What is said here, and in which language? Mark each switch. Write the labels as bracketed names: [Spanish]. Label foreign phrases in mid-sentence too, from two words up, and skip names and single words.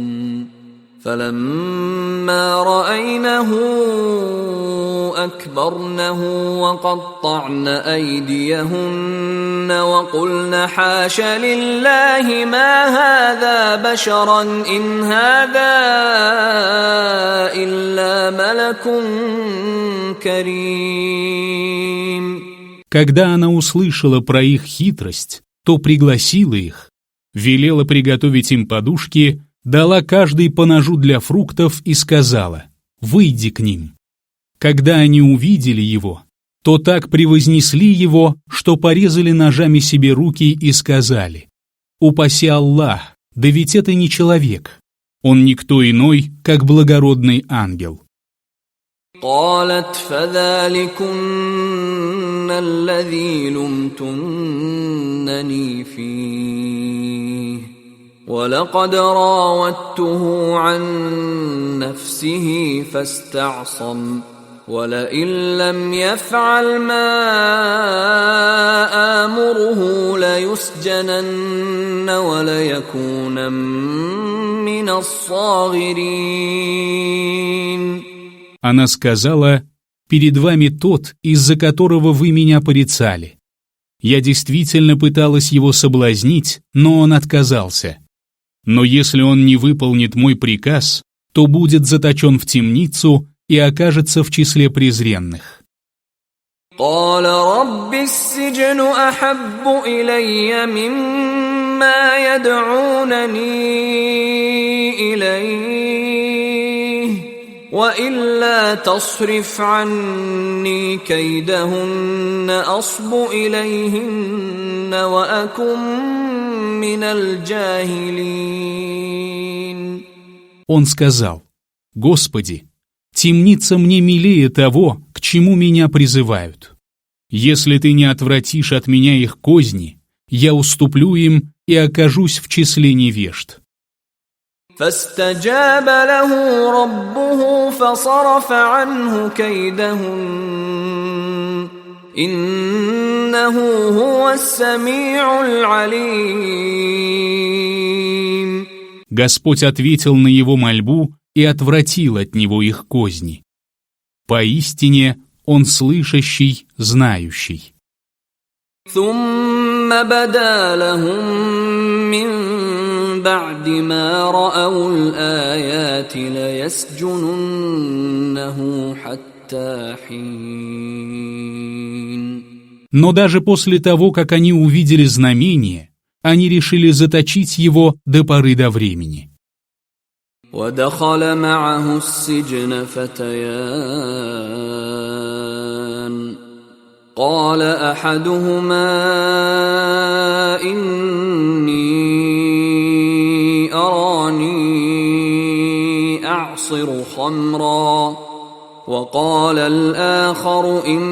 [Arabic] فلما رأينه أكبرنه وقطعن أيديهن وقلن حاش لله ما هذا بشرا إن هذا إلا ملك كريم. [Russian] Когда она услышала про их хитрость, то пригласила их, велела приготовить им подушки, дала каждой по ножу для фруктов и сказала: «Выйди к ним». Когда они увидели его, то так превознесли его, что порезали ножами себе руки и сказали: «Упаси Аллах, да ведь это не человек, он никто иной, как благородный ангел». [Arabic] قالت فذلكن الذي لمتنني فيه ولقد راودته عن نفسه فاستعصم ولئن لم يفعل ما آمره ليسجنن وليكونن من الصاغرين. [Russian] Она сказала: «Перед вами тот, из-за которого вы меня порицали. Я действительно пыталась его соблазнить, но он отказался. Но если он не выполнит мой приказ, то будет заточен в темницу и окажется в числе презренных». [Arabic] قال رب السجن أحب إلي مما يدعونني إليه وإلا تصرف عني كيدهن أصب إليهن وأكن من الجاهلين. [Russian] Он сказал: «Господи, темница мне милее того, к чему меня призывают. Если ты не отвратишь от меня их козни, я уступлю им и окажусь в числе невежд». [Arabic] فاستجاب له ربه فصرف عنه كيدهن إنه هو السميع العليم. [Russian] Господь ответил на его мольбу и отвратил от него их козни. Поистине, Он слышащий, знающий. [Arabic] ثم بدا لهم من بعد ما رأوا الآيات ليسجننه حتى حين. [Russian] Но даже после того, как они увидели знамение, они решили заточить его до поры до времени. [Arabic] ودخل معه السجن فتيان قال أحدهما إني أراني أعصر خمرا وقال الآخر